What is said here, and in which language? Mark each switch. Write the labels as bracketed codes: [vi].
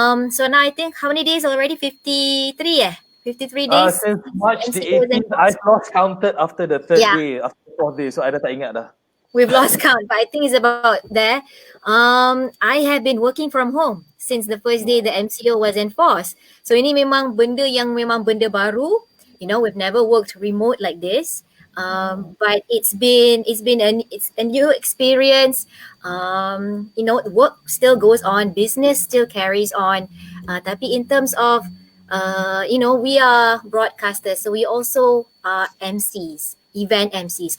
[en] So now I think how many days already? 53 53 days? Since March the 18th, I've lost counted after the third day, after the fourth day. So I [ms] dah tak ingat dah. [en] We've lost count, but I think it's about there. I have been working from home since the first day the MCO was enforced. [ms] So ini memang benda baru. [en] We've never worked remote like this. But it's been a new experience. Work still goes on, business still carries on. [ms] Tapi [en] in terms of we are broadcasters, so we also are MCs. Event MCs.